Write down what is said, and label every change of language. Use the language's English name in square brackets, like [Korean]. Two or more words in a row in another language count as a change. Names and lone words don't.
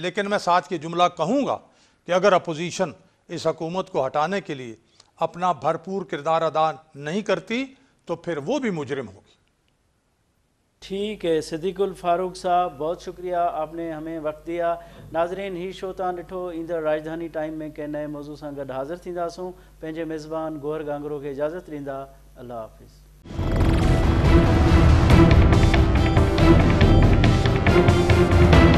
[Urdu] لیکن میں ساتھ یہ جملہ کہوں گا کہ اگر اپوزیشن اس حکومت کو ہٹانے کے لیے اپنا بھرپور کردار ادا نہیں کرتی تو پھر وہ بھی مجرم ہوگی. ٹھیک ہے صدیق الفاروق صاحب، بہت شکریہ، آپ نے ہمیں وقت دیا. [Sindhi] ناظرین ہی شو تاں ڈٹھو ایندڑ راجدھانی ٹائم میں कंहिं नए मौज़ू सां गॾु हाज़िर थींदासूं. पंहिंजे मेज़बान गौहर गांगरो खे इजाज़त ॾींदा. अल्लाह हाफ़िज़.